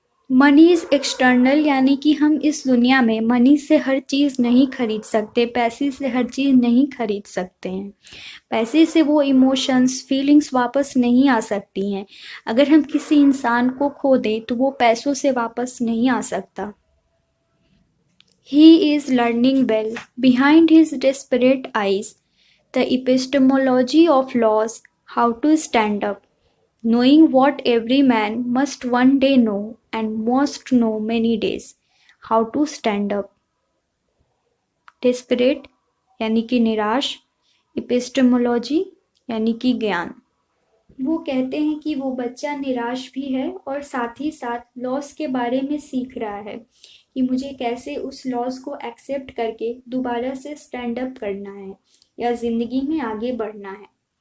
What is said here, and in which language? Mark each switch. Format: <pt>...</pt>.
<en>money is external,</en> <hi>यानी कि हम इस दुनिया में मनी से हर चीज़ नहीं खरीद सकते, पैसे से हर चीज़ नहीं खरीद सकते हैं। पैसे से वो इमोशंस, फीलिंग्स वापस नहीं आ सकती हैं। अगर हम किसी इंसान को खो दें तो वो पैसों से वापस नहीं आ सकता।</hi> <en>He is learning well. Behind his desperate eyes, the epistemology of laws, how to stand up, knowing what every man must one day know and must know many days, how to stand up.</en> <hi>Desperate यानी कि निराश, epistemology यानी कि ज्ञान। वो कहते हैं कि वो बच्चा निराश भी है और साथ ही साथ लॉस के बारे में सीख रहा है कि मुझे कैसे उस लॉस को एक्सेप्ट करके दोबारा से स्टैंड अप करना है या ज़िंदगी में आगे बढ़ना है।</hi>